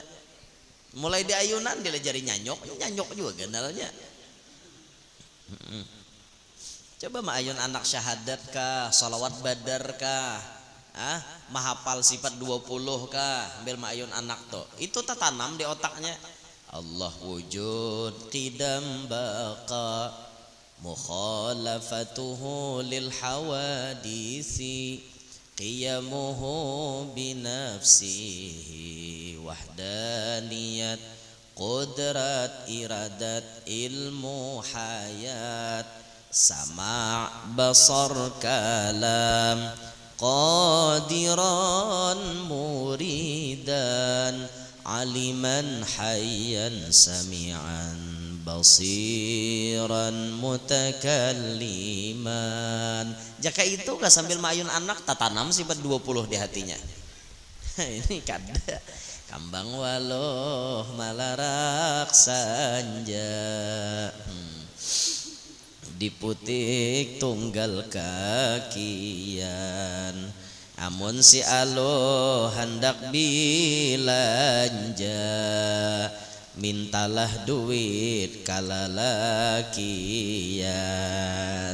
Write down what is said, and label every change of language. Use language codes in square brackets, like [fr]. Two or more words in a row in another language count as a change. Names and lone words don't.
[bjn] Mulai di ayunan dia jadi nyanyok juga gendalnya. Coba ayun anak syahadat kah, salawat badar kah, mahapal sifat 20 kah, ambil ayun anak tuh. [id] Itu tertanam di otaknya. [ar] الله وجود قدم بقاء مخالفته للحوادث قيامه بنفسه وحدانية قدرة إرادة علم حياة سمع بصر كلام قادرا مريدا عالما حيا سميعا بصيرا متكلما. [bjn] Jaka itu gak sambil mayun anak tatanam sifat 20 di hatinya. Ini kada kambang waloh malarak sanja diputik tunggal kakian amun si aloh hendak bilanja mintalah duit kalalakian.